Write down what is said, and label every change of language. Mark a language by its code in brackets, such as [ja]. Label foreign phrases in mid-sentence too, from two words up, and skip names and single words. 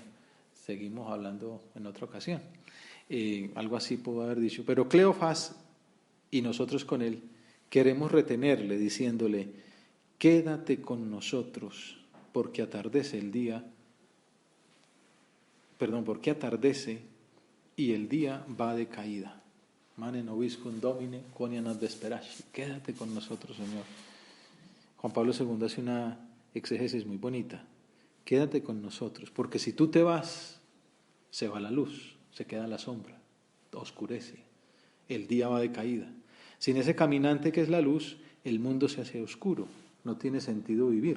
[es] Seguimos hablando en otra ocasión. Algo así puedo haber dicho. Pero Cleofás y nosotros con él queremos retenerle diciéndole: quédate con nosotros, porque atardece y el día va de caída. [la] Mane nobiscum Domine, quoniam ad vesperaci. [es] Quédate con nosotros, Señor. Juan Pablo II hace una exégesis muy bonita. Quédate con nosotros, porque si tú te vas, se va la luz, se queda la sombra, oscurece, el día va de caída. Sin ese caminante que es la luz, el mundo se hace oscuro, no tiene sentido vivir.